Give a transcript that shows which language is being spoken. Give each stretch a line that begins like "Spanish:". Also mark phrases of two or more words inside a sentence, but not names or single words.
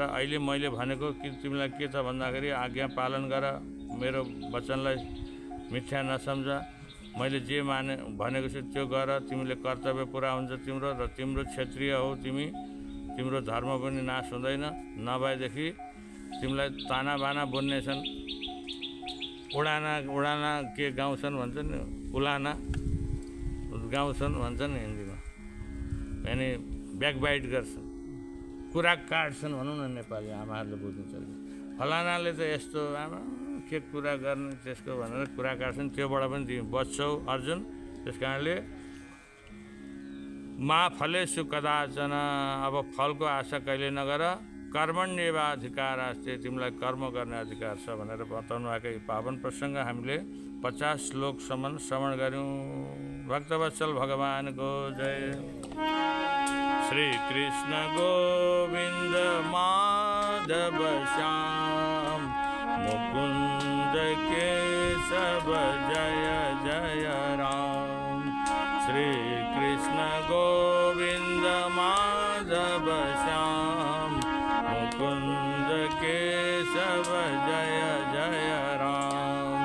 Nepali: अहिले मैले भनेको कि तिमीलाई के छ भन्दाखेरि आज्ञा पालन गर, मेरो वचनलाई मिथ्या नसम्झ, मैले जे भनेको छु त्यो गर, तिमीले कर्तव्य पुरा हुन्छ तिम्रो, र तिम्रो क्षेत्रीय हौ तिमी, तिम्रो धर्म पनि नाश हुँदैन। नभएदेखि तिमीलाई ताना बाना बुन्नेछन्, उडाना के गाउँछन् भन्छन् नि, उलाना गाउँछन् भन्छन् नि हिन्दीमा, यानि ब्याकबाइट गर्छन्, कुरा काट्छन् भनौँ न नेपाली आमाहरूले बुझ्नु सक्छ। फलानाले त यस्तो आमा के कुरा गर्ने त्यसको भनेर कुरा काट्छन्, त्योबाट पनि तिमी बच्छौ अर्जुन। त्यस कारणले
Sanskrit: मा फलेषु कदाचन,
Nepali: अब फलको आशा कहिले नगर,
Sanskrit: कर्मण्येवाधिकार अस्ति,
Nepali: तिमीलाई कर्म गर्ने अधिकार छ भनेर बताउनु भएको यो पावन प्रसङ्ग हामीले 50 श्लोकसम्म श्रवण गऱ्यौँ। भक्तवत्सल भगवानको जय। श्री कृष्ण गोविन्द माधव श्याम मुकुन्द केशव जय जय राम। श्री कृष्ण गोविन्द माधव श्याम मुकुन्द केशव जय जय राम।